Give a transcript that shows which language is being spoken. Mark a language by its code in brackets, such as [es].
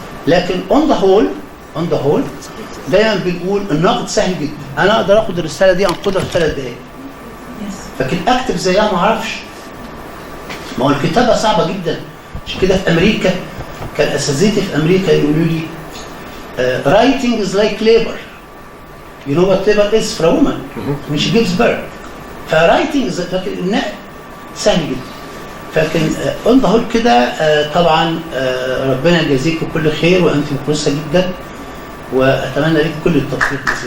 [ar] لكن [en] on the whole [ar] دايما بنقول النقد سهل جدا. أنا أقدر أخد الرسالة دي أنقدها في 3 دقايق. لكن أكتب زيها ما أعرفش. ما هو الكتابة صعبة جدا. عشان كده في أمريكا كان أساتذتي في أمريكا يقولوا لي [en] writing is like labor. You know what labor is for a woman when she gives birth. writing is [ar] النقد سهل جدا. فلكن [en] on the whole [ar] كده طبعا ربنا يجازيكم كل خير وأنتم كويسة جدا وأتمنى لكم كل التوفيق.